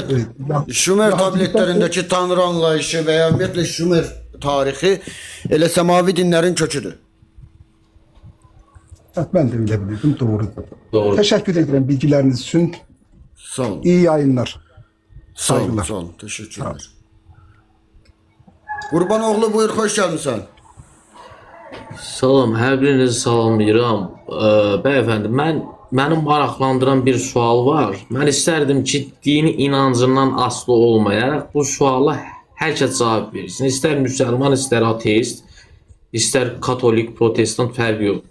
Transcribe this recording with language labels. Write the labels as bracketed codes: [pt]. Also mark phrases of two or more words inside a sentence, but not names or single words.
[tr] Şumer tabletlerindeki tanrı anlayışı veya ümumiyyətlə Şumer tarihi elə semavi dinlerin köküdür. Ben de öyle bilirdim, doğrudur. Teşekkür ederim bilgileriniz için. Sağ olun. İyi yayınlar. Sağ olun, Saygılar. sağ olun. Teşekkürler. Qurbanoğlu, buyur, hoş gelmişsin. [az] Salam, hər birinizi salamlayıram. Bəyəfəndi, mənim maraqlandıran bir sual var. Mən istərdim ki, dini inancından asılı olmayaraq bu suala hər kəs cavab versin. İstər müsəlman, istər ateist, istər katolik, protestant fərqi yoxdur.